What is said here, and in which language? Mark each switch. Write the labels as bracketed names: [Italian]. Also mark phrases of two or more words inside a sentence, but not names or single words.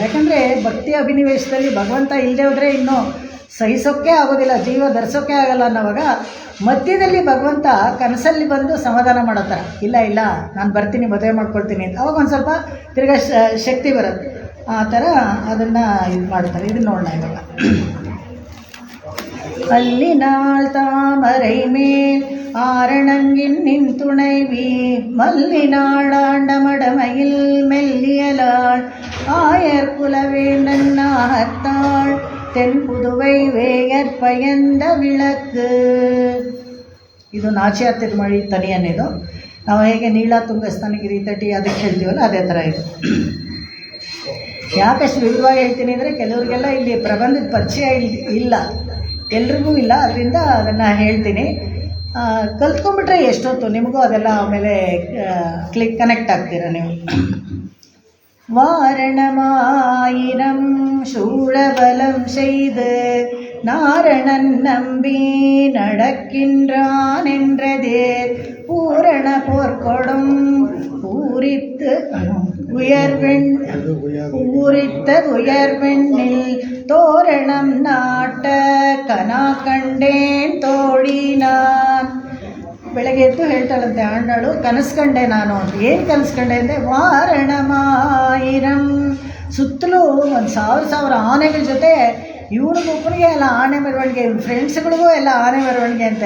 [Kannada] ಯಾಕಂದರೆ ಭಕ್ತಿ ಅಭಿನಿವೇಶದಲ್ಲಿ ಭಗವಂತ ಇಲ್ಲದೆ ಹೋದರೆ ಇನ್ನೂ ಸಹಿಸೋಕ್ಕೆ ಆಗೋದಿಲ್ಲ, ಜೀವ ಧರಿಸೋಕ್ಕೆ ಆಗಲ್ಲ ಅನ್ನೋವಾಗ ಮಧ್ಯದಲ್ಲಿ ಭಗವಂತ ಕನಸಲ್ಲಿ ಬಂದು ಸಮಾಧಾನ ಮಾಡೋ ಥರ, ಇಲ್ಲ ನಾನು ಬರ್ತೀನಿ ಮದುವೆ ಮಾಡ್ಕೊಳ್ತೀನಿ ಅಂತ, ಅವಾಗ ಒಂದು ಸ್ವಲ್ಪ ತಿರ್ಗಾ ಶಕ್ತಿ ಬರುತ್ತೆ. ಆ ಥರ ಅದನ್ನು ಇದು ಮಾಡ್ತಾರೆ. ಇದನ್ನು ನೋಡೋಣ ಇವಾಗ. [Tamil] அல்லினாள் தாமரை மேல் ஆரணங்கின் துணைவி மல்லினாள் ஆண்டமடமையில் மெல்லியலாள் ஆயர் குலவேந்தன் நாகத்தாள் தென்புதுவை வேயற் பயந்த விளக்கு. [Kannada] ಇದು ನಾಚ್ಯಾರ್ ತಿರುಮಳಿ ತನಿಯನ್ನಿದು. ನಾವು ಹೇಗೆ ನೀಳ ತುಂಗ ಸ್ತನಗಿರಿ ತಟಿ ಅದಕ್ಕೆ ಹೇಳ್ತೀವಲ್ಲ, ಅದೇ ಥರ ಇದು. ಯಾಕಷ್ಟು ವಿವರವಾಗಿ ಹೇಳ್ತೀನಿ ಅಂದರೆ, ಕೆಲವರಿಗೆಲ್ಲ ಇಲ್ಲಿ ಪ್ರಬಂಧದ ಪರಿಚಯ ಇಲ್ಲ, ಎಲ್ರಿಗೂ ಇಲ್ಲ. ಅದರಿಂದ ಅದನ್ನು ಹೇಳ್ತೀನಿ. ಕಲ್ತ್ಕೊಂಡ್ಬಿಟ್ರೆ ಎಷ್ಟೊತ್ತು ನಿಮಗೂ ಅದೆಲ್ಲ ಆಮೇಲೆ ಕನೆಕ್ಟ್ ಆಗ್ತೀರ ನೀವು. [Tamil] வாரணமாயிரம் சூழபலம் செய்து நாரணன் நம்பி நடக்கின்றான் என்றதே பூரண போர்க்கொடும் பூரித்த உயர்வெண்ணில் தோரணம் நாட்ட கனா கண்டேன் தோழீ நான். [Kannada] ಬೆಳಗ್ಗೆ ಎದ್ದು ಹೇಳ್ತಾಳಂತೆ ಆಂಡಾಳು, ಕನಸು ಕಂಡೆ ನಾನು ಅಂತ. ಏನು ಕನಸು ಕಂಡೆ ಅಂದರೆ, ವಾರಣಮಾಯಿರಂ, ಸುತ್ತಲೂ 1,000 ಆನೆಗಳ ಜೊತೆ ಇವನಿಗೊಬ್ಬನಿಗೆ ಎಲ್ಲ ಆನೆ ಮೆರವಣಿಗೆ, ಫ್ರೆಂಡ್ಸ್ಗಳಿಗೂ ಎಲ್ಲ ಆನೆ ಮೆರವಣಿಗೆ ಅಂತ.